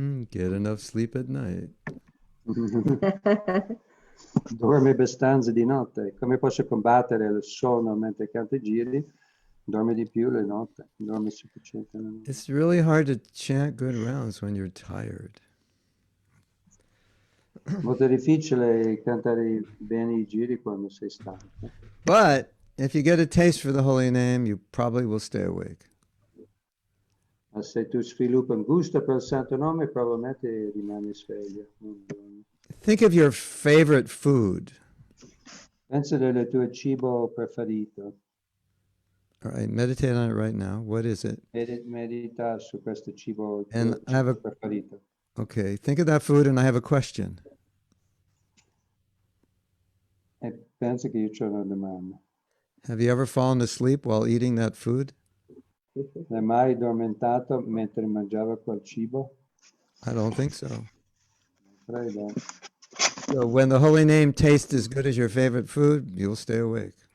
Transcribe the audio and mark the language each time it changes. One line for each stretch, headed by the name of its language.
English: Get enough sleep at night.
Italian: Dormi abbastanza di notte. Come posso combattere il sonno mentre canti giri? Dormi di più le notte. Dormi sufficiente.
English: It's really hard to chant good rounds when you're tired.
Italian: Molto difficile cantare bene i giri quando sei stanco.
English: But if you get a taste for the holy name, you probably will stay awake.
Italian: Ma se tu sviluppi un gusto per il santo nome, probabilmente rimani sveglio.
English: Think of your favorite food.
Italian: Pensa del tuo cibo preferito.
English: All right, meditate on it right now. What is it?
Italian: Medita su questo cibo, il
English: And
Italian: tuo
English: I have
Italian: cibo
English: a
Italian: preferito.
English: okay. Think of that food, and I have a question.
Italian: E penso che io c'ho una domanda.
English: Have you ever fallen asleep while eating that food?
Italian: Hai mai addormentato mentre mangiava quel cibo?
English: I don't think so.
Italian: Credo.
English: So when the holy name tastes as good as your favorite food, you'll stay awake.